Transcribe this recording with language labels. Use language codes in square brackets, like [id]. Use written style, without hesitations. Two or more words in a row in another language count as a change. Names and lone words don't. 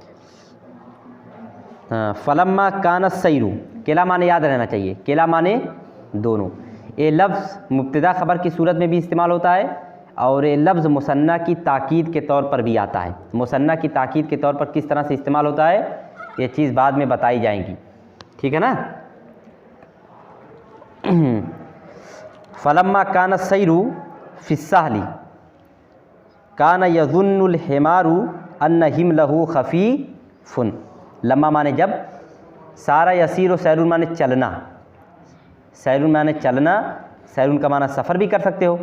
[ar] فلما كان سيره, [ur] کلا مانے یاد رہنا چاہیے، کلا مانے دونوں. یہ لفظ مبتدا خبر کی صورت میں بھی استعمال ہوتا ہے اور یہ لفظ مثنیٰ کی تاکید کے طور پر بھی آتا ہے. مثنیٰ کی تاکید کے طور پر کس طرح سے استعمال ہوتا ہے یہ چیز بعد میں بتائی جائیں گی، ٹھیک ہے نا. [ar] فلما كان سيره في الساحل كان يظن الحمار أن حمله خفيف, [ur] لمّا مانے جب, [ar] سار يسير سيرًا [ur] مانے چلنا، سیرن مانے چلنا، سیرن کا مانا سفر بھی کر سکتے ہو.